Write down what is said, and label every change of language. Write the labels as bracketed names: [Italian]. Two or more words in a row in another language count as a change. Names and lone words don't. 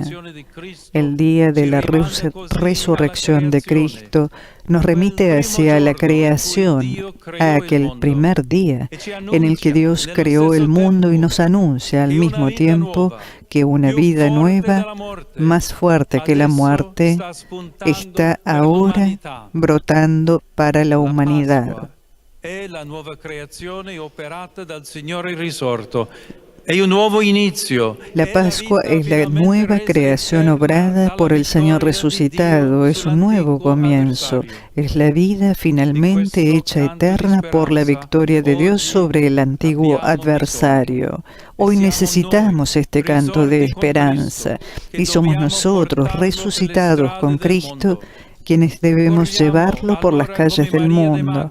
[Spanish] El día de la resurrección de Cristo nos remite hacia la creación, a aquel primer día en el que Dios creó el mundo y nos anuncia al mismo tiempo que una vida nueva, más fuerte que la muerte, está ahora brotando para la humanidad. [Italian] È la nuova creazione operata dal Signore risorto. È un nuovo inizio. [Spanish] La Pascua es la nueva creación obrada por el Señor resucitado, es un nuevo comienzo, es la vida finalmente hecha eterna por la victoria de Dios sobre el antiguo adversario. Hoy necesitamos este canto de esperanza y somos nosotros, resucitados con Cristo, quienes debemos llevarlo por las calles del mundo.